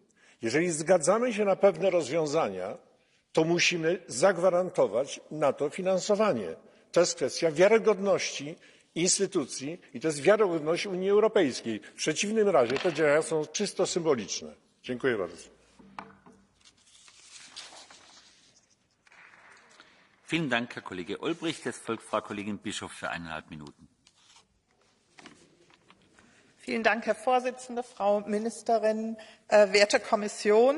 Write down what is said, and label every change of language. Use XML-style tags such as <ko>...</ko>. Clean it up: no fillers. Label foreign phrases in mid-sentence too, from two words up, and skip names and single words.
<pl>Jeżeli zgadzamy się na pewne rozwiązania, to musimy zagwarantować na to finansowanie. To jest kwestia wiarygodności instytucji i to jest wiarygodność Unii Europejskiej. W przeciwnym razie te działania są czysto symboliczne. Dziękuję bardzo.</pl> <de>Vielen Dank, Herr Kollege Olbrycht. Jetzt folgt Frau Kollegin Bischoff für 1,5 Minuten. Vielen Dank, Herr Vorsitzender, Frau Ministerin, werte Kommission.</de>